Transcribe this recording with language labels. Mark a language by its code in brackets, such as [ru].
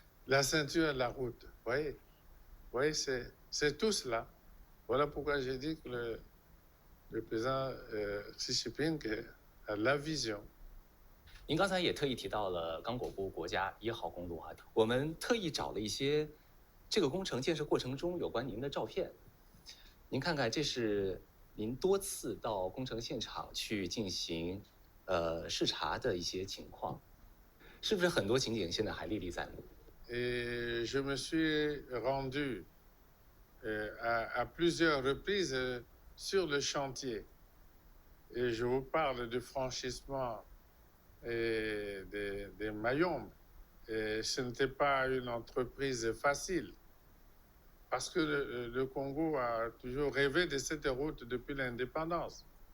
[fr] La ceinture et la route, vous voyez c'est tout cela. Voilà pourquoi j'ai dit que le président Xi Jinping a la vision。 [zh] 您刚才也特意提到了刚果部国家1号公路啊，我们特意找了一些这个工程建设过程中有关您的照片。您看看，这是您多次到工程现场去进行视察的一些情况，是不是很多情景现在还历历在目？ [fr] Et je me suis rendu à plusieurs reprises sur le chantier. Et je vous parle du franchissement des Mayombe. Et ce n'était pas une entreprise facile, parce que le Congo a toujours rêvé de cette route depuis l'indépendance.